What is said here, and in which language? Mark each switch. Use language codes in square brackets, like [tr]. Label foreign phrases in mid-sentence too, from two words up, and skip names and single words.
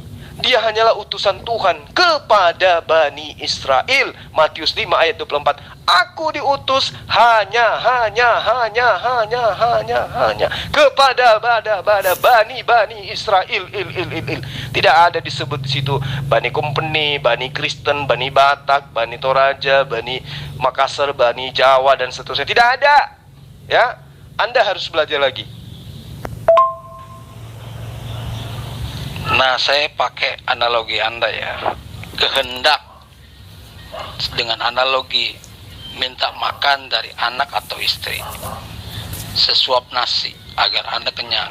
[id] Dia hanyalah utusan Tuhan kepada Bani Israel. Matius 5 ayat 24. Aku diutus hanya kepada Bani Israel. Tidak ada disebut di situ Bani Kompeni, Bani Kristen, Bani Batak, Bani Toraja, Bani Makassar, Bani Jawa dan seterusnya. Tidak ada. Ya, Anda harus belajar lagi. Nah, saya pakai analogi Anda ya. Kehendak dengan analogi minta makan dari anak atau istri, sesuap nasi agar Anda kenyang.